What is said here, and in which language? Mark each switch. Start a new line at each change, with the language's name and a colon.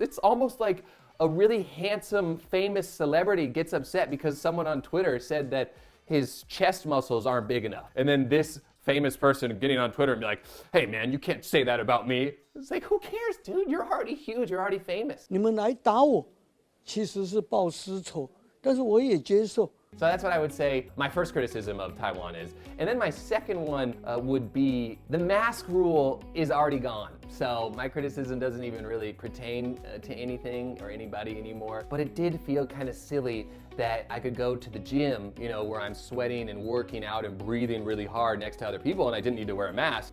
English: It's almost like a really handsome, famous celebrity gets upset because someone on Twitter said that his chest muscles aren't big enough. And then this famous person getting on Twitter and be like, hey man, you can't say that about me. It's like, who cares, dude? You're already huge, you're already famous.
Chinese: 你们来打我，其实是报私仇，但是我也接受。
English: So that's what I would say my first criticism of Taiwan is. And then my second one would be the mask rule is already gone. So my criticism doesn't even really pertain to anything or anybody anymore. But it did feel kind of silly that I could go to the gym, you know, where I'm sweating and working out and breathing really hard next to other people and I didn't need to wear a mask.